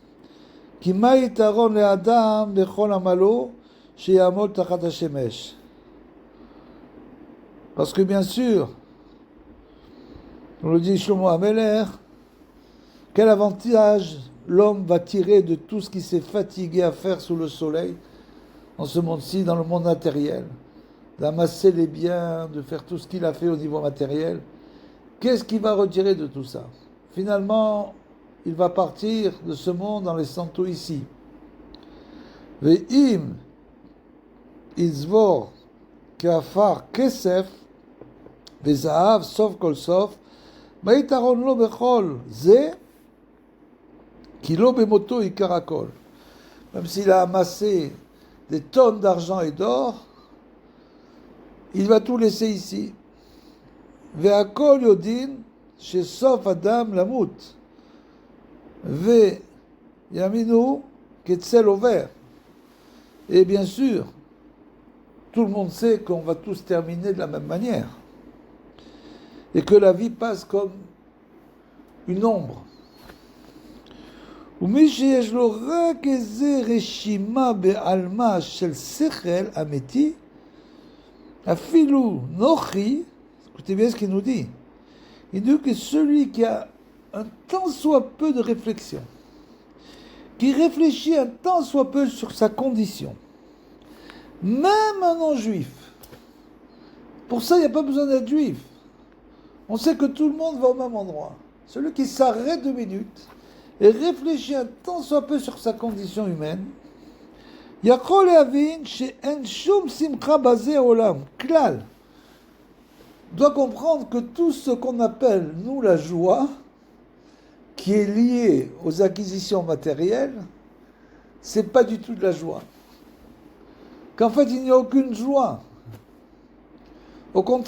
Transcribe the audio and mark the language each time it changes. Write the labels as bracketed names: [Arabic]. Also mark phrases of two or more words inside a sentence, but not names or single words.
[French] Parce que bien sûr, on le dit Shlomo Ameler, quel avantage l'homme va tirer de tout ce qu'il s'est fatigué à faire sous le soleil, dans ce monde-ci, dans le monde matériel, d'amasser les biens, de faire tout ce qu'il a fait au niveau matériel. Qu'est-ce qu'il va retirer de tout ça? Finalement, il va partir de ce monde en laissant tout ici. [Hebrew] ואם יצבור כעפר כסף וזהב סוף כל סוף מה יתרון לו בכל זה כי לא במותו יקח הכל. [French] Même s'il a amassé des tonnes d'argent et d'or, il va tout laisser ici. [Hebrew] והכל יודעים שסוף אדם למות. וימינו כצל עובר. [French] Et bien sûr, tout le monde sait qu'on va tous terminer de la même manière. Et que la vie passe comme une ombre. [Hebrew] ומי שיש לו רק איזה רשימה בעלמה של שכל אמיתי, אפילו נוחי, [French] écoutez bien ce qu'il nous dit, il dit que celui qui a un tant soit peu de réflexion, qui réfléchit un tant soit peu sur sa condition, même un non-juif, pour ça il n'y a pas besoin d'être juif, on sait que tout le monde va au même endroit, celui qui s'arrête 2 minutes, et réfléchit un tant soit peu sur sa condition humaine, [Hebrew] יכול להבין שאין שום שמחה בזה העולם, כלל. [French] Doit comprendre que tout ce qu'on appelle, nous, la joie, qui est lié aux acquisitions matérielles, c'est pas du tout de la joie. Qu'en fait, il n'y a aucune joie.